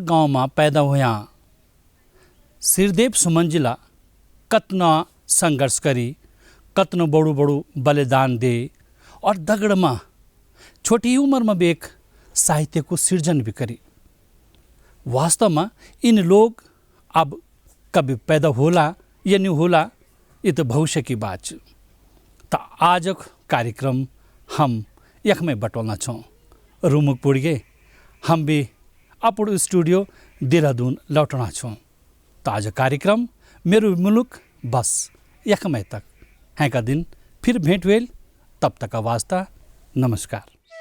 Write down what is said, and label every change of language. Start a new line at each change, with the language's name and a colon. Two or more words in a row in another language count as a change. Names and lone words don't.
Garhwali: गांव में पैदा हुआ श्रीदेव सुमन जिला कतना संघर्ष करी कतना बड़ू बड़ू बलिदान दे और दगड़ में छोटी उम्र में भी एक साहित्य को सृजन भी करी। वास्तव में इन लोग अब कभी पैदा होला या नहीं होला ये तो भविष्य की बात छ। तो आज कार्यक्रम हम यख में बटोलना छौं रूमुक पुड़ गए हम भी अपन स्टूडियो देहरादून लौटना छौं। तो आज कार्यक्रम मेरो मुलुक बस यख में तक हैं का दिन फिर भेंट वेल तब तक का वास्ता नमस्कार।